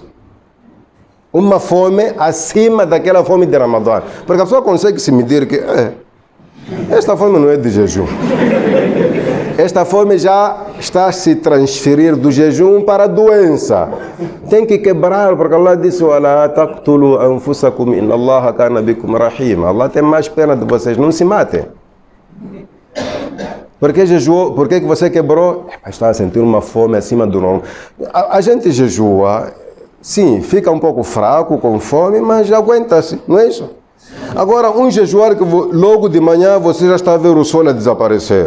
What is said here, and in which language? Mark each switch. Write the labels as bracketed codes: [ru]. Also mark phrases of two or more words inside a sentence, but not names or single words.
[pt] Uma fome acima daquela fome de Ramadã. Porque a pessoa consegue se medir que esta fome não é de jejum. Esta fome já está a se transferir do jejum para a doença. Tem que quebrar, porque Allah disse: [ar] "Wala taqtulu anfusakum inna Allaha kana bikum rahim." [pt] Allah tem mais pena de vocês, não se matem. Por que jejuou? Por que você quebrou? Estava a sentir uma fome acima do normal. A gente jejua, sim, fica um pouco fraco, com fome, mas aguenta-se, não é isso? Agora, um jejuar que logo de manhã você já está a ver o sol a desaparecer.